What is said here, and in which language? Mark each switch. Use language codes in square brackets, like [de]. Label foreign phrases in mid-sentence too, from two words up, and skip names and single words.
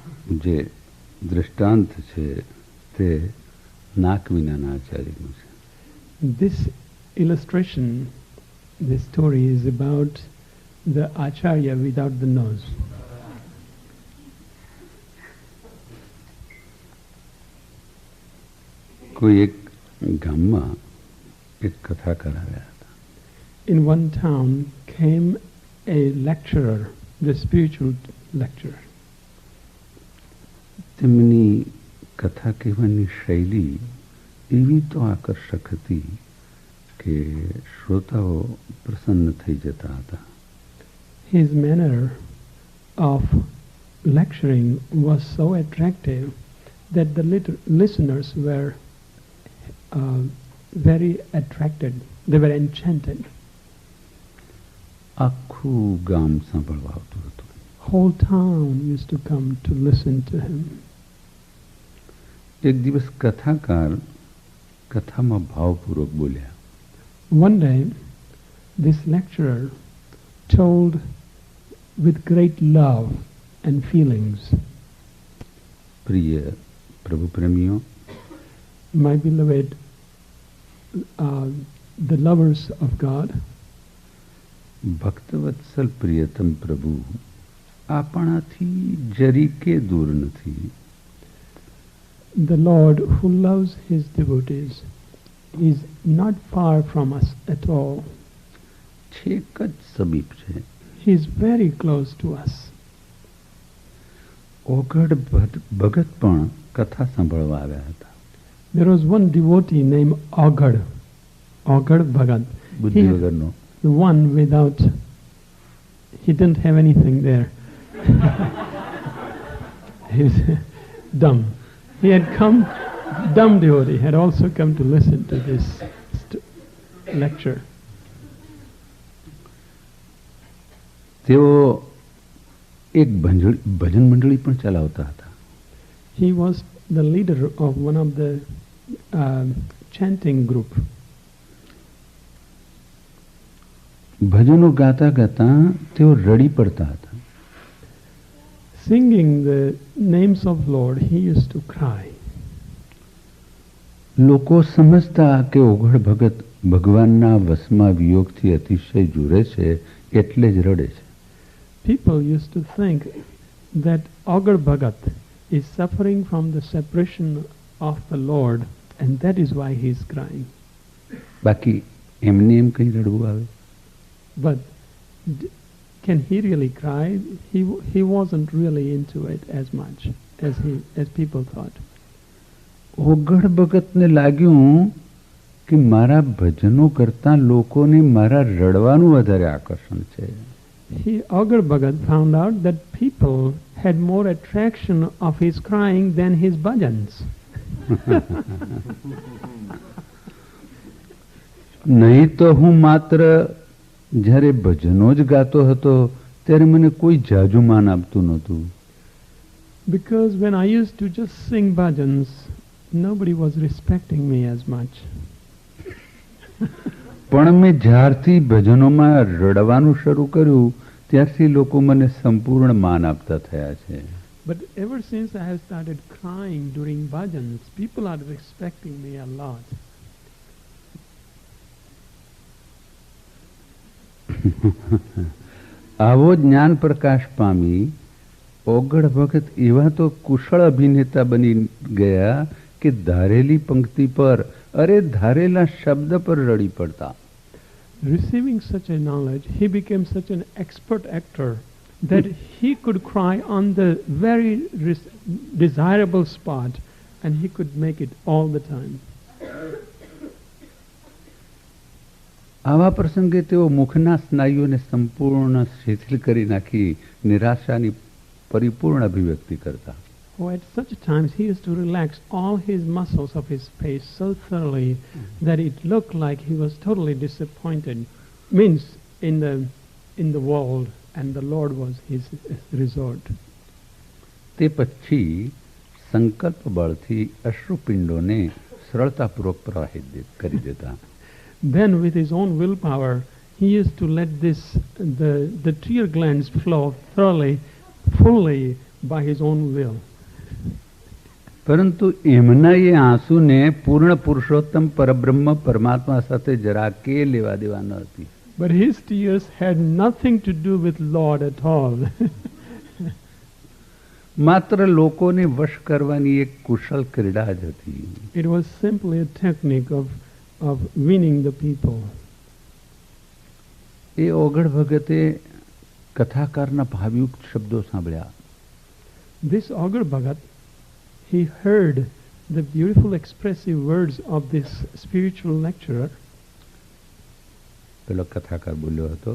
[gu] જે દૃષ્ટાંત છે તે નાક વિનાના આચાર્યનું છે. [en] This illustration, this story is about the acharya without the nose. [gu] કોઈ એક ગામમાં એક કથાકાર આવ્યા હતા. [en] In one town came a lecturer, the spiritual lecturer. [gu] તેમની કથા કહેવાની શૈલી એવી તો આકર્ષક હતી કે શ્રોતાઓ પ્રસન્ન થઈ જતા હતા. [en] His manner of lecturing was so attractive that the listeners were very attracted. They were enchanted. [gu] આખું ગામ સાંભળવા આવતું હતું. [en] Whole town used to come to listen to him. [gu] એક દિવસ કથાકાર કથામાં ભાવપૂર્વક બોલ્યા. [en] One day, this lecturer told with great love and feelings, [gu] પ્રિય પ્રભુ પ્રેમીઓ, [en] my beloved, the lovers of God, [gu] ભક્તવત્સલ પ્રિયતમ પ્રભુ આપણાથી જરીકે દૂર નથી. [en] the Lord who loves his devotees is not far from us at all. [gu] છેક જ સમીપ છે. [en] He is very close to us. [gu] ઓગડ ભગત પણ કથા સાંભળવા આવ્યા હતા. [en] There was one devotee named Agad Bhagat. [gu] બુદ્ધિ વગરનો. [en] The one without, he didn't have anything there. He was dumb. He had come, dumb devotee, had also come to listen to this lecture. [gu] તેઓ એક ભજન મંડળી પણ ચલાવતા હતા. [en] He was the leader of one of the chanting group. [gu] ભજનો ગાતા ગાતા તેઓ રડી પડતા હતા. [en] Singing the names of Lord, he used to cry. [gu] લોકો સમજતા કે ઓગળ ભગત ભગવાનના વશમાં વિયોગથી અતિશય જુરે છે એટલે જ રડે છે. [en] People used to think that Agad Bhagat is suffering from the separation of the Lord, and that is why he is crying. [gu] બાકી એમને એમ કઈ રડવું આવે? [en] But can he really cry? He wasn't really into it as much as people thought. [gu] ઓગળ ભગતને લાગ્યું કે મારા ભજનો કરતા લોકોને મારા રડવાનું વધારે આકર્ષણ છે. [en] Agad Bhagat found out that people had more attraction of his crying than his bhajans. [gu] નહીં તો હું માત્ર જ્યારે ભજનો જ ગાતો હતો ત્યારે મને કોઈ જાજુ માન આપતું નહોતું. [en] Because when I used to just sing bhajans, nobody was respecting me as much. [gu] પણ મેં જ્યારથી ભજનોમાં રડવાનું શરૂ કર્યું ત્યારથી લોકો મને સંપૂર્ણ માન આપતા થયા છે. [en] But ever since I have started crying during bhajans, people are respecting me a lot. [gu] આવો જ્ઞાન પ્રકાશ પામી ઓગળ ભગત એવા તો કુશળ અભિનેતા બની ગયા કે ધારેલી પંક્તિ પર અરે ધારેલા શબ્દ પર રડી પડતા. [en] Receiving such a knowledge, he became such an expert actor that he could cry on the very desirable spot, and he could make it all the time. [gu] આવા પ્રસંગે તેઓ મુખના સ્નાયુઓને સંપૂર્ણ શિથિલ કરી નાખી નિરાશાની પરિપૂર્ણ અભિવ્યક્તિ કરતા. [en] Oh, at such times he used to relax all his muscles of his face so thoroughly that it looked like he was totally disappointed, means in the world, and the Lord was his resort. [gu] તે પછી સંકલ્પ બળથી અશ્રુપિંડોને સરળતાપૂર્વક પ્રવાહિત કરી દેતા. [en] Then with his own willpower, he used to let the tear glands flow thoroughly, fully by his own will. [gu] પરંતુ એમના એ આંસુને પૂર્ણ પુરુષોત્તમ પરબ્રહ્મ પરમાત્મા સાથે જરા કે લેવા દેવા ન હતી. [en] But his tears had nothing to do with Lord at all. [gu] માત્ર લોકોને વશ કરવાની એક કુશળ ક્રીડા જ હતી. [en] It was simply a technique of winning the people. [gu] એ ઓગળ ભગતે કથાકારના ભાવયુક્ત શબ્દો સાંભળ્યા. [en] This Agar Bhagat, he heard the beautiful expressive words of this spiritual lecturer. [gu] પેલો કથાકાર બોલ્યો હતો,